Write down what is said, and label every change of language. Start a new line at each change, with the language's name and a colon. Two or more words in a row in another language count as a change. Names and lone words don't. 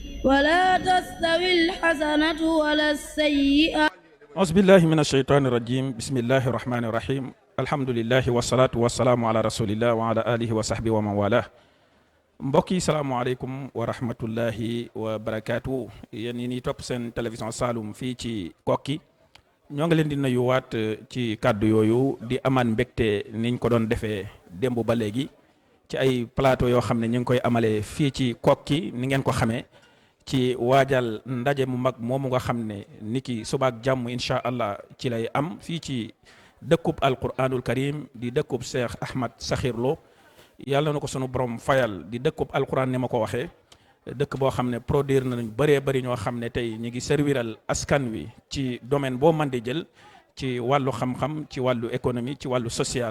Arabic: ولا تستوي الحسنة ولا السيئة. أعوذ بالله من الشيطان الرجيم بسم الله الرحمن الرحيم الحمد لله والصلاة والسلام على رسول الله وعلى آله وصحبه ومن والاه.
Wolof: mbokk yi
Arabic: السلام عليكم ورحمة الله وبركاته
Wolof: yéen ñi ni topp seen télévision Saloum fii ci Koki ñoo ngi leen di nuyuwaat ci kàddu yooyu di amaan mbégte niñ ko doon defee démb ba léegi ci ay plateau yoo xam ne ñu ngi koy amalee fii ci Koki ni ngeen ko xamee ci waajal ndaje mu mag moomu nga xam ne niki subaak jàmm
Arabic: إن شاء الله
Wolof: ci lay am fii ci dëkkub
Arabic: القرآن الكريم
Wolof: di dëkkub Cheikh Ahmad Sakhir Lo yàlla na ko sunu borom fayal di dëkkub alquran ni ma ko waxee dëkk boo xam ne produire nañ bëree bëri ñoo xam ne tey ñu ngi serviral askan wi ci domaine boo mën di jël ci wàllu xam-xam ci wàllu économie ci wàllu social.